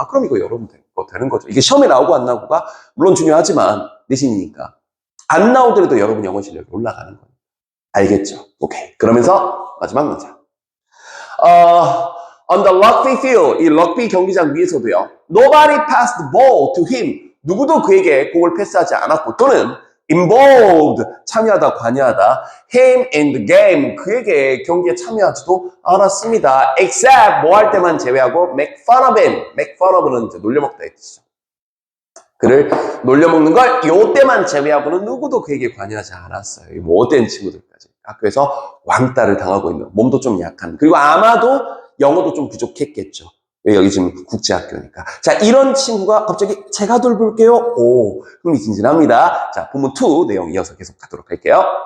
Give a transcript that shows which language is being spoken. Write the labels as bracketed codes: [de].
[ko] 그럼 이거 여러분 되는 거죠. 이게 시험에 나오고 안 나오고가 물론 중요하지만 내신이니까 안 나오더라도 여러분 영어 실력이 올라가는 거예요. 알겠죠? 오케이. 그러면서 마지막 문장. [en] On the rugby field, [ko] 이 럭비 경기장 위에서도요. [en] Nobody passed the ball to him. [ko] 누구도 그에게 공을 패스하지 않았고, 또는 involved, 참여하다, 관여하다, [en] him in the game, [ko] 그에게 경기에 참여하지도 않았습니다. [en] except, [ko] 뭐 할 때만 제외하고, [en] make fun of him. [ko] make fun of는 이제 놀려먹다 했죠. 그를 놀려먹는 걸 요때만 제외하고는 누구도 그에게 관여하지 않았어요. 이 못된 친구들까지. 학교에서 왕따를 당하고 있는, 몸도 좀 약한, 그리고 아마도 영어도 좀 부족했겠죠. 여기 지금 국제학교니까. 자, 이런 친구가 갑자기 제가 돌볼게요. 오, 흥미진진합니다. 자, 본문 2 내용 이어서 계속 가도록 할게요.